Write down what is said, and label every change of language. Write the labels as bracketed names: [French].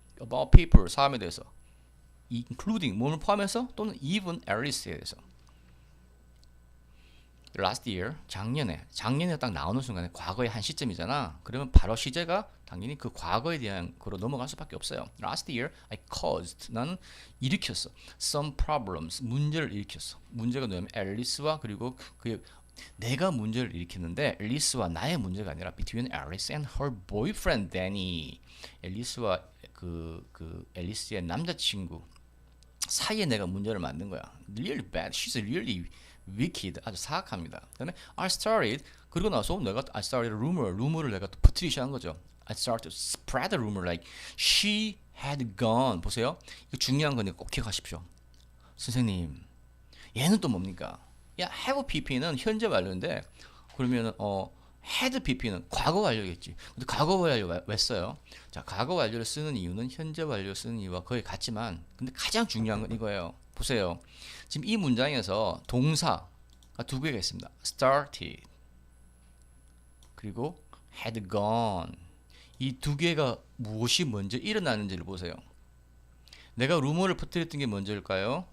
[English] About people [Korean] 사람에 대해서, including 몸을 포함해서 또는 even Alice에 대해서. [English] Last year [Korean] 작년에 딱 나오는 순간에 과거의 한 시점이잖아. 그러면 바로 시제가 당연히 그 과거에 대한 거로 넘어갈 수밖에 없어요. [English] Last year I caused [Korean] 나는 일으켰어. Some problems 문제를 일으켰어. 문제가 뭐냐면 앨리스와 그리고 그 내가 문제를 일으켰는데 앨리스와 나의 문제가 아니라 [English] between Alice and her boyfriend Danny. [Korean] 앨리스와 그 앨리스의 남자친구 사이에 내가 문제를 만든 거야. [English] Really bad. She's really wicked. [Korean] 아주 사악합니다. 그다음에 I started 그리고 나서 내가 [English] I started a rumor [Korean] 를 내가 또 퍼뜨리기 시작한 거죠. [English] I started to spread a rumor like she had gone. [Korean] 보세요. 이거 중요한 거니까 꼭 기억하십시오. 선생님, 얘는 또 뭡니까? 야, have pp는 현재 완료인데 그러면은 had pp는 과거 완료겠지. 근데 과거 완료 왜 써요? 자, 과거 완료를 쓰는 이유는 현재 완료 쓰는 이유와 거의 같지만 근데 가장 중요한 건 이거예요. 보세요. 지금 이 문장에서 동사가 두 개가 있습니다. started 그리고 had gone. 이 두 개가 무엇이 먼저 일어나는지를 보세요. 내가 루머를 퍼뜨렸던 게 먼저일까요?